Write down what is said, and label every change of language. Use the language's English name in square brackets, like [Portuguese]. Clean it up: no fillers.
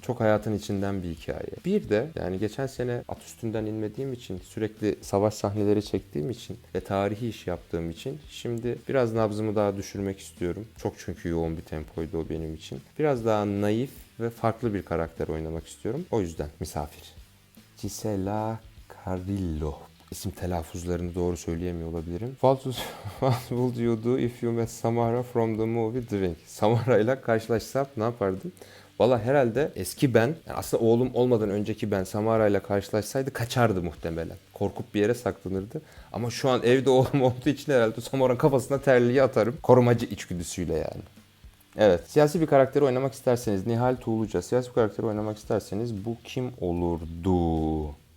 [Turkish] Çok hayatın içinden bir hikaye. Bir de yani geçen sene at üstünden inmediğim için sürekli savaş sahneleri çektiğim için ve tarihi iş yaptığım için şimdi biraz nabzımı daha düşürmek istiyorum. Çok çünkü yoğun bir tempoydu o benim için. Biraz daha naif ve farklı bir karakter oynamak istiyorum. O yüzden misafir. Gisela Carillo. İsim telaffuzlarını doğru söyleyemiyor olabilirim. [English] What would you do if you met Samara from the movie Drink? [Turkish] Samara ile karşılaşsam ne yapardım? Valla herhalde eski ben, yani aslında oğlum olmadan önceki ben Samara ile karşılaşsaydı kaçardı muhtemelen. Korkup bir yere saklanırdı. Ama şu an evde oğlum olduğu için herhalde Samara'nın kafasına terliği atarım. Korumacı içgüdüsüyle yani. Evet, siyasi bir karakteri oynamak isterseniz, Nihal Tuğluca, siyasi bir karakteri oynamak isterseniz bu kim olurdu?